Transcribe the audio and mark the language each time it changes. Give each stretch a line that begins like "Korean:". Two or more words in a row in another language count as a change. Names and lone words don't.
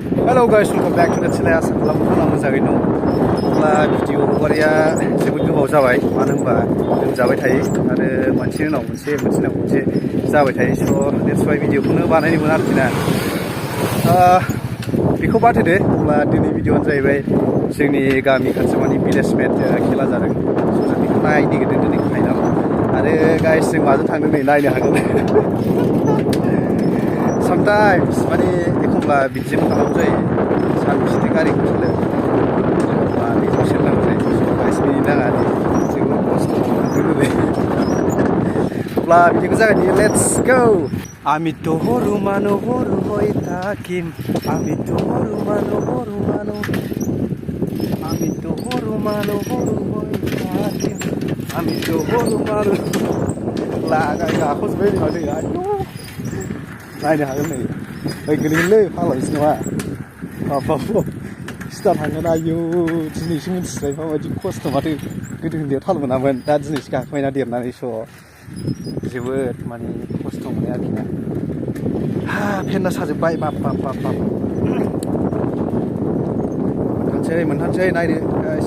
English: Hello guys, welcome back to the channel.
Bodo: आसा खालामो नोंथाङा मोजाङैनो दं। अब्ला भिडिअ हगारिया जोबोद गोबाव जाबाय, मानो होनबा लोमजाबाय थायो आरो मोनसेनि उनाव मोनसे जाबाय थायो। स'
English: that's why
Bodo: भिडिअखौनो बानायनो मोना आरोखि ना। बेखौ बाद होदो। अब्ला दिनै भिडिअआनो जाहैबाय जोंनि गामि खाथिमानि भिलेज मेट खेला जादों। स' जों बेखौ नायनो नागिरदों दिनै फाइनाल। आरो गाइस जों माजों थांदों नै नायनो हागोन। Sometimes माने एखमब्ला बिदिनो खालामनांगौ जायो। सानबेसे गारिखौ सालायो बेजों सोलिनांगौ जायो। गाइस मिनिनो नाङा जों खस्थ' मोनदों। अब्ला बिदिखौ जागायनि
English: let's go.
Assamese: আমি তোহরু মানহর হই থাকিম আমি তোহরু মানহর আমি তোহরু মানহর হই থাকিম আমি
Bodo: তোহরु मानो लागाय गाखौजोब्बाय माथो आयु नायनो हागोन नै ओइ गोलैगोनलै फाग्लासो नङा बाबा सिदा थांगोन आयु दिनैसो मिथिबाय माबायदि खस्थ' माथो गोदो उन्दैयाव थाल मोनामोन दा दिनैसो गाखोबायना देरनानै स' जोबोद माने खस्थ' मोनो आरोखि ना फेन्दा साजोब्बाय बाब मोनथारसै नायनो गाइस